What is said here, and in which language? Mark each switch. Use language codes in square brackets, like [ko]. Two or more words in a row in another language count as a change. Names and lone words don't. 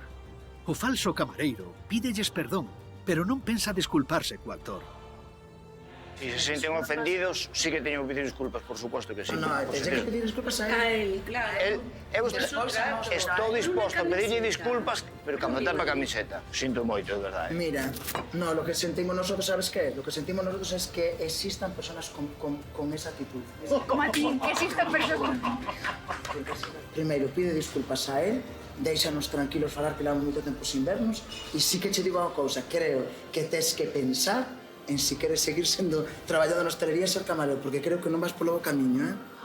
[gl] O falso camareiro pídelles perdón, pero non pensa desculparse co actor. E se senten ofendidos, sí que teño que pedir disculpas, por suposto que sí. Non, por tens que supuesto. pedir disculpas a A [es] él. él, claro. [gl] Eu estou disposto a pedirlle disculpas, pero cando tapa a camiseta. Sinto moito, de verdade. [es] Mira, no, lo que sentimos nosotros, ¿sabes qué? Lo que sentimos nosotros es que existan personas con esa actitud. Como a ti, que existen personas. [gl] Primeiro, pide disculpas [es] a él, [gl] déixanos tranquilos falar que levamos moito tempo sin vernos, e sí que che digo unha cousa, creo que tes que pensar en si queres seguir sendo traballando na hostelería e ser camarero, porque creo que non vas polo bo camiño, eh?